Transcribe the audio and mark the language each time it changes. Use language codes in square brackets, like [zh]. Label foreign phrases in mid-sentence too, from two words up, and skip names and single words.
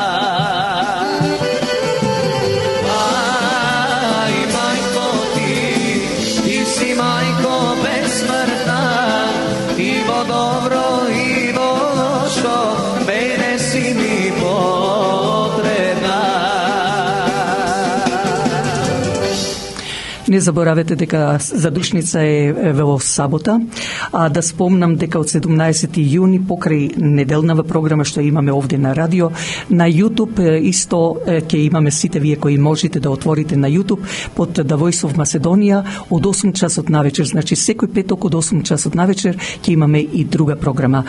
[mk] Ај, мајко ти си мајко бесмртна, и во добро и во лошо, мене си ми потребна. Не заборавете дека задушница е во сабота, а да спомнам дека од 17 јуни покрај неделнава програма што имаме овде на радио, на YouTube исто ќе имаме сите вие кои можете да отворите на YouTube под The Voice of Macedonia од 8 часот навечер, значи секој петок од 8 часот навечер ќе имаме и друга програма.